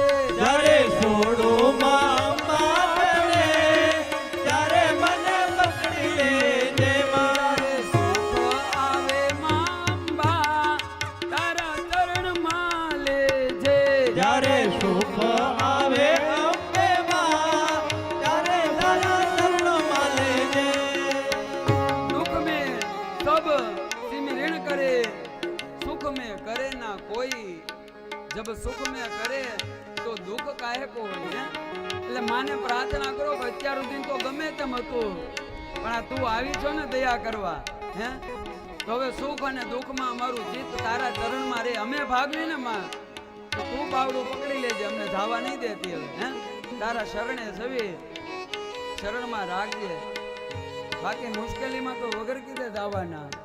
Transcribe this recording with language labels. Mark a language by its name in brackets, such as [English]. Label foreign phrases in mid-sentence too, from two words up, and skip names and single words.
[Gujarati] જ્યારે છોડું માં અંબા તને ત્યારે મને પકડી લેજે. જ્યારે સુખ આવે માં અંબા તારા ચરણમાં લેજે. જ્યારે સુખ આવે અંબે માં ત્યારે તારા ચરણમાં લેજે. [Hindi] दुख में सब सिमरण करे, सुख में करे ना कोई. जब सुख में करे तो [Gujarati] દુઃખ કાયકો હોય હે એટલે માને પ્રાર્થના કરો કે અત્યાર સુધી તો ગમે તેમ હતું પણ આ તું આવી છો ને દયા કરવા હે તો હવે સુખ અને દુઃખમાં અમારું ચિત્ત તારા ચરણમાં રે અમે ભાગવી ને માં તો તું બાવડું પકડી લેજે અમને ધાવા નહીં દેતી હવે હે તારા શરણે સવી શરણમાં રાખજે બાકી મુશ્કેલીમાં તો વગર કીધે ધાવાના